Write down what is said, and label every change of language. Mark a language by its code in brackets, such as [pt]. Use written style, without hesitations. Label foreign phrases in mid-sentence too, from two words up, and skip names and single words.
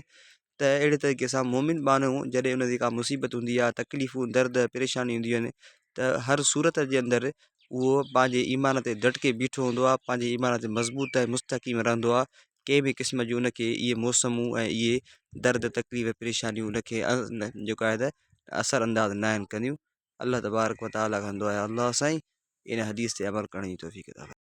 [sd] त अहिड़े तरीक़े सां मोमिन माण्हू जॾहिं उन जी का मुसीबत हूंदी आहे, तकलीफ़ूं, दर्द, परेशानी हूंदियूं आहिनि, त हर सूरत जे अंदरि उहो पंहिंजे ईमान ते डटके बीठो हूंदो आहे, पंहिंजे ईमान ते मज़बूत ऐं मुस्तक़ीम रहंदो आहे। कंहिं बि क़िस्म जूं उनखे इहे मौसमूं ऐं इहे दर्द, तकलीफ़, परेशानियूं उनखे जेको आहे त असरु अंदाज़ न आहिनि कंदियूं। अल्लाह [ar] تبارك وتعالى [sd] कंदो आहे। अल्लाह साईं इन हदीस ते अमल करण जी तौफ़ीक़ अता फरमाए।